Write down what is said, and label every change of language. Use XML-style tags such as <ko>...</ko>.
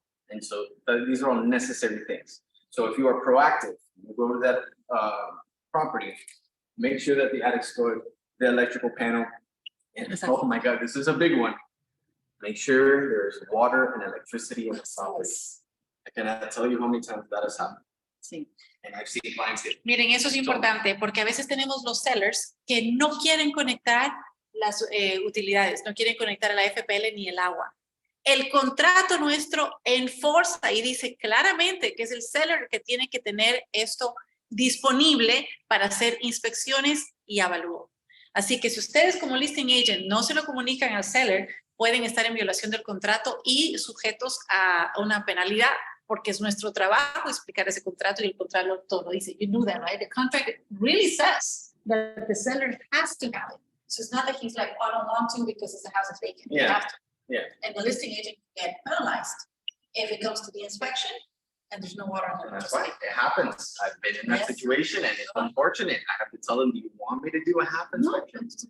<en>And so these are all necessary things. So if you are proactive, you go to that property, make sure that the attic's good, the electrical panel. And Exactly. oh my God, this is a big one. Make sure there's water and electricity in the property. I cannot tell you how many times that has happened.</en> <es>Sí.</es> <en>And I've seen clients get.</en> <es>Miren, eso es importante porque a veces tenemos los sellers que no quieren conectar las utilidades, no quieren conectar a la FPL ni el agua. El contrato nuestro enforza y dice claramente que es el seller que tiene que tener esto disponible para hacer inspecciones y avalúo. Así que si ustedes como listing agent no se lo comunican al seller, pueden estar en violación del contrato y sujetos a una penalidad, porque es nuestro trabajo explicar ese contrato y el contrato todo lo dice.</es> <en>You know that, right? The contract really says that the seller has to have it. So it's not that he's like, oh, I don't want to because the house is vacant. You Yeah. have to. Yeah. And the listing agent can get penalized if it comes to the inspection and there's no water on the That's right, it happens. I've been in that Yes. situation and it's unfortunate. I have to tell them, do you want me to do a half inspection?</en>